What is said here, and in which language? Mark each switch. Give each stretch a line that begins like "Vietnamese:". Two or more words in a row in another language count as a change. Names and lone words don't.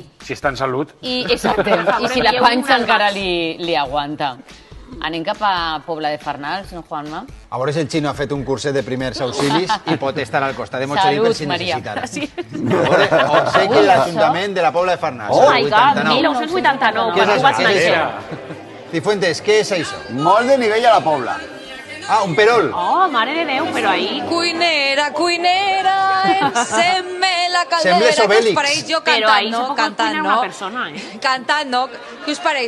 Catalan: Si està en salut. Exacte. I si la panxa encara li aguanta. Anem cap a Pobla de Farnals, no, Juanma? A veure si el xino ha fet un curset de primers auxilis i pot estar al costat de Mozzoli per si Maria. necessitara. Sí. Obsequi l'Ajuntament de la Pobla de Farnals.
English: Oh my God, 1989.
Catalan: Què és Quan tu això? vas Què és néixer? això? Cifuentes, què és això? Molt de nivell a la Pobla. Ah, un perol. Oh, mare de Déu, però ahí... Cuinera, encén-me la caldera. Què us pareix? Jo cantant, no? Cantant, no? Cantant, no? Què us pareix?